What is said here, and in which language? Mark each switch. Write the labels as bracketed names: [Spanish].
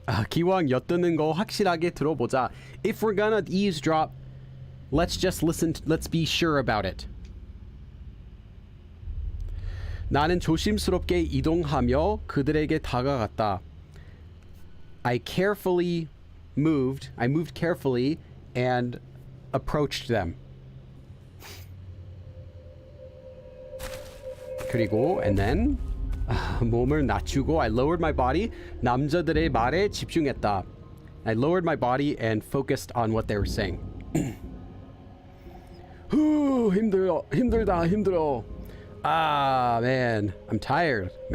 [Korean] 기왕 엿드는 거 확실하게 들어보자. [English] If we're gonna eavesdrop, let's just listen. Let's be sure about it. [Korean] 나는 조심스럽게 이동하며 그들에게 다가갔다. [English] I moved carefully and approached them. [Korean] 그리고 [English] and then [Korean] 몸을 낮추고 [English] I lowered my body. [Korean] 남자들의 말에 집중했다. [English] I lowered my body and focused on what they were saying. [Korean] 힘들다. [English] Ah, man. I'm tired.